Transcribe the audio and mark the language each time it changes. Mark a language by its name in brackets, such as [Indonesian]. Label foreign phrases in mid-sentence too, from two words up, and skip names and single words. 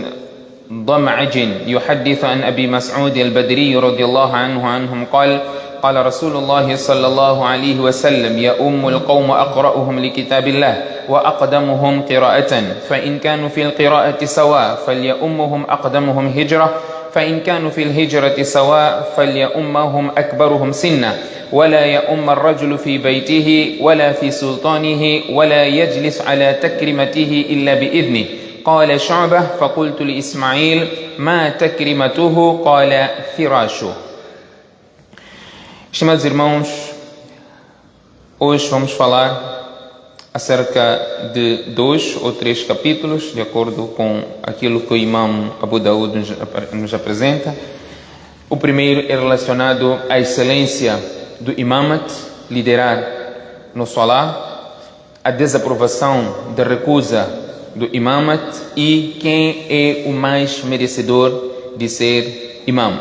[Arabic] ضمعج يحدث عن أبي مسعود البدري رضي الله عنهم قال قال رسول الله صلى الله عليه وسلم يؤم القوم أقرأهم لكتاب الله وأقدمهم قراءة فإن كانوا في القراءة سواء فليؤمهم أقدمهم هجرة فإن كانوا في الهجرة سواء فليؤمهم أكبرهم سنا ولا يؤم الرجل في بيته ولا في سلطانه ولا يجلس على تكرمته إلا بإذنه. قال شعبة فقلت لإسماعيل ما تكرمته قال فراشه. [Portuguese] Estimados irmãos, hoje vamos falar acerca de 2 ou 3 capítulos, de acordo com aquilo que o Imam Abu Daud nos apresenta. O primeiro é relacionado à excelência do imamat, liderar no Salah, a desaprovação da recusa do imamat e quem é o mais merecedor de ser imam.